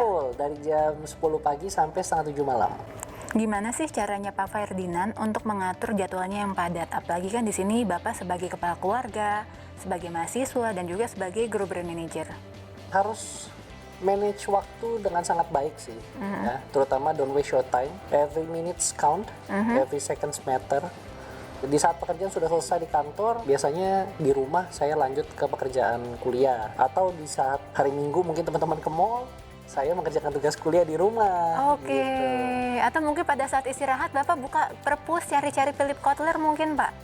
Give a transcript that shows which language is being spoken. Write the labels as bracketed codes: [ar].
[id] Full, dari jam 10 pagi sampai setengah 7 malam. Gimana sih caranya Pak Ferdinand untuk mengatur jadwalnya yang padat? Apalagi kan di sini Bapak sebagai kepala keluarga, sebagai mahasiswa, dan juga sebagai group brand manager. Harus manage waktu dengan sangat baik sih, ya. Terutama [en] don't waste your time. Every minutes count, every seconds matter. [id] Di saat pekerjaan sudah selesai di kantor, biasanya di rumah saya lanjut ke pekerjaan kuliah. Atau di saat hari Minggu mungkin teman-teman ke mall, saya mengerjakan tugas kuliah di rumah. Oke, Gitu. atau mungkin pada saat istirahat Bapak buka perpus cari-cari Philip Kotler mungkin Pak?